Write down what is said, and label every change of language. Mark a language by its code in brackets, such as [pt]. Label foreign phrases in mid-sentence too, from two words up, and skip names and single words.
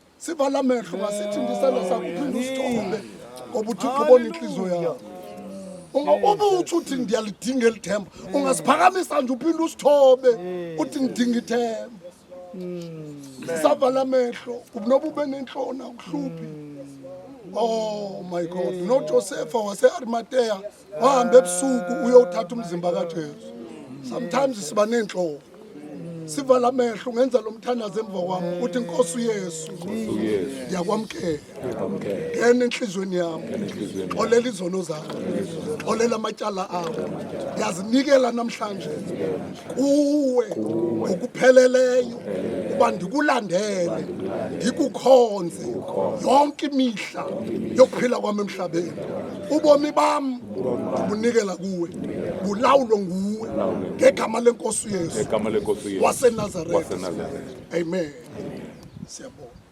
[xh] Sivala amehlo ngasithi ndiselo sakuphinda usithobe ngoba uthi ubona inhliziyo yakho. Ubuthi uthi ndiyalidinga elithemba, ungasiphakamisa nje uphinde usithobe uthi ngidinga ithemba. Sivala amehlo noba ube nenhloni akuhluphi. [en] Oh my God. [xh] NoJosepha wase-Arimateya wahamba ebusuku uyothatha umzimba kaJesu. Sometimes siba nenhloni. sivala amehlo ungenza lo mthandazo emva kwami uthi Nkosi uYesu ndiyakwamkela ngena enhlizweni yami olela izono zami olela amatyala ami ndiyazinikela namhlanje kuwe ngokupheleleyo uba ndikulandele ndikukhonze yonke imihla yokuphila kwami emhlabeni ubomi bami ndibunikela kuwe bulawulo nguwe ngegama lenkosi uYesu waseNazaretha amen siyabonga